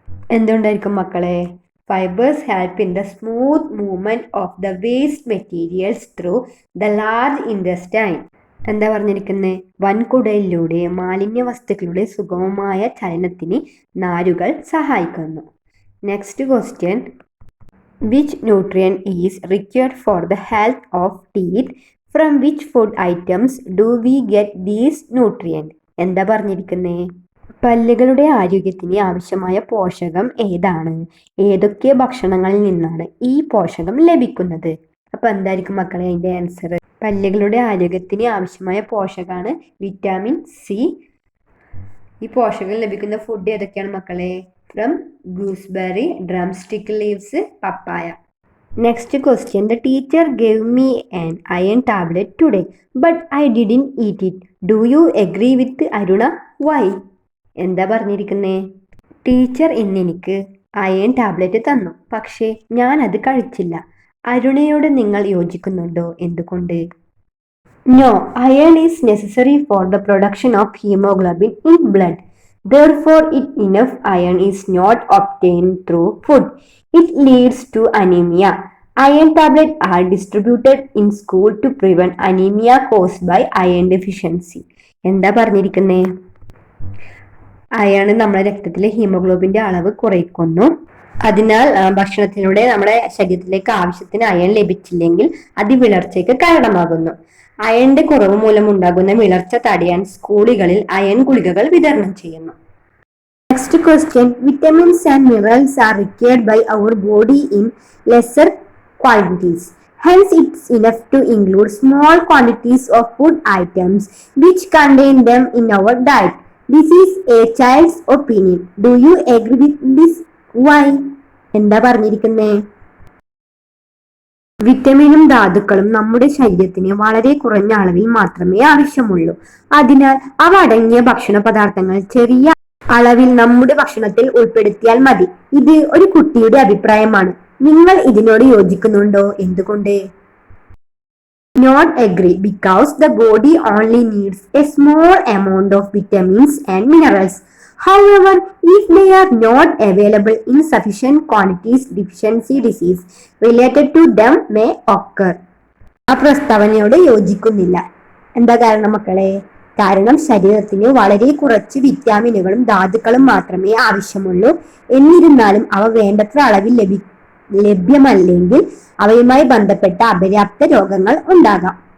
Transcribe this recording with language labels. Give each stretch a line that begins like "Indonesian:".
Malayalam: എന്തുകൊണ്ടായിരിക്കും മക്കളെ?
English: Fibres help in the smooth movement of the waste materials through the large intestine.
Malayalam: എന്താ പറഞ്ഞിരിക്കുന്നത്? വൻകുടലിലൂടെ മാലിന്യ വസ്തുക്കളുടെ സുഗമമായ ചലനത്തിന് നാരുകൾ സഹായിക്കുന്നു.
English: Next question: which nutrient is required for the health of teeth? From which food items do we get these nutrients?
Malayalam: എന്താ പറഞ്ഞിരിക്കുന്നത്? പല്ലുകളുടെ ആരോഗ്യത്തിന് ആവശ്യമായ പോഷകം ഏതാണ്? ഏതൊക്കെ ഭക്ഷണങ്ങളിൽ നിന്നാണ് ഈ പോഷകം ലഭിക്കുന്നത്? അപ്പോൾ എന്തായിരിക്കും മക്കളെ അതിൻ്റെ ആൻസർ? പല്ലുകളുടെ ആരോഗ്യത്തിന് ആവശ്യമായ പോഷകമാണ് വിറ്റാമിൻ സി. ഈ പോഷകം ലഭിക്കുന്ന ഫുഡ് ഏതൊക്കെയാണ് മക്കളെ?
English: From gooseberry, drumstick leaves, papaya. Next question: the teacher gave me an iron tablet today, but I didn't eat it. Do you agree with Aruna? Why?
Malayalam: എന്താ പറഞ്ഞിരിക്കുന്നത്? ടീച്ചർ ഇന്ന് എനിക്ക് അയൺ ടാബ്ലറ്റ് തന്നു, പക്ഷേ ഞാൻ അത് കഴിച്ചില്ല. അരുണയോട് നിങ്ങൾ യോജിക്കുന്നുണ്ടോ? എന്തുകൊണ്ട്?
English: No, iron is necessary for the production of hemoglobin in blood. Therefore, enough iron is not obtained through food. It leads to anemia. Iron tablets are distributed in school to prevent anemia caused by iron deficiency.
Malayalam: എന്താ പറഞ്ഞിരിക്കുന്നത്? Iron നമ്മുടെ രക്തത്തിലെ ഹീമോഗ്ലോബിന്റെ അളവ് കുറയ്ക്കുന്നു. അതിനാൽ ഭക്ഷണത്തിലൂടെ നമ്മുടെ ശരീരത്തിലേക്ക് ആവശ്യത്തിന് അയൺ ലഭിച്ചില്ലെങ്കിൽ അത് വിളർച്ചയ്ക്ക് കാരണമാകുന്നു. അയണിന്റെ കുറവ് മൂലം ഉണ്ടാകുന്ന വിളർച്ച തടയാൻ സ്കൂളുകളിൽ അയൺ ഗുളികകൾ വിതരണം ചെയ്യുന്നു.
English: Next question: vitamins and minerals are required by our body in lesser quantities. Hence, it's enough to include small quantities of food items which contain them in our diet. This is a child's opinion. Do you agree with this? Why?
Malayalam: എന്താ പറഞ്ഞിരിക്കുന്നത്? വിറ്റമിനും ധാതുക്കളും നമ്മുടെ ശരീരത്തിന് വളരെ കുറഞ്ഞ അളവിൽ മാത്രമേ ആവശ്യമുള്ളൂ. അതിനാൽ അവ അടങ്ങിയ ഭക്ഷണ പദാർത്ഥങ്ങൾ ചെറിയ അളവിൽ നമ്മുടെ ഭക്ഷണത്തിൽ ഉൾപ്പെടുത്തിയാൽ മതി. ഇത് ഒരു കുട്ടിയുടെ അഭിപ്രായമാണ്. നിങ്ങൾ ഇതിനോട് യോജിക്കുന്നുണ്ടോ? എന്തുകൊണ്ട്?
English: Not agree, because the body only needs a small amount of vitamins and minerals. However, if they are not available in sufficient quantities, deficiency disease related to them may occur.
Malayalam: ആ പ്രസ്താവനയോട് യോജിക്കുന്നില്ല. എന്താ കാരണം മക്കളെ? കാരണം ശരീരത്തിന് വളരെ കുറച്ച് വിറ്റാമിനുകളും ധാതുക്കളും മാത്രമേ ആവശ്യമുള്ളൂ. എന്നിരുന്നാലും അവ വേണ്ടത്ര അളവിൽ ലഭ്യമല്ലെങ്കിൽ അവയുമായി ബന്ധപ്പെട്ട അപര്യാപ്ത രോഗങ്ങൾ ഉണ്ടാകാം.